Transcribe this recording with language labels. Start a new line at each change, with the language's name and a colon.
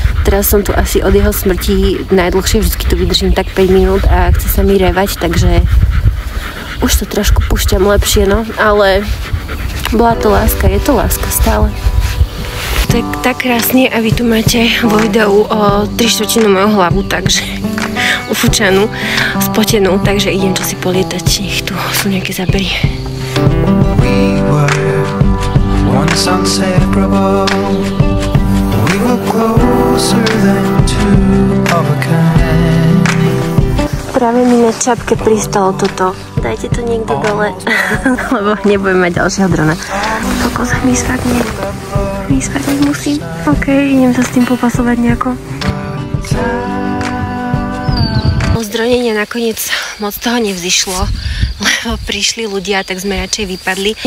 Slovak: Teraz som tu asi od jeho smrti najdlhšie, vždycky tu vydržím tak 5 minút a chce sa mi revať, takže už to trošku púšťam lepšie, no, ale bola to láska, je to láska stále. To je tak krásne a vy tu máte vo videu o 3/4 moju hlavu, takže ufúčanú, spotenú, takže idem čo si polietať, nech tu sú nejaké zábery.
English: We were once inseparable. We were closer than two of a kind.
Slovak: Práve mi na čapke pristalo toto. Dajte to niekde dole, lebo nebudem mať ďalšieho drona. Kokos, mi spadne musím. OK, idem sa s tým popasovať nejako. Z dronenia nakoniec moc toho nevzýšlo, lebo prišli ľudia, tak sme radšej vypadli.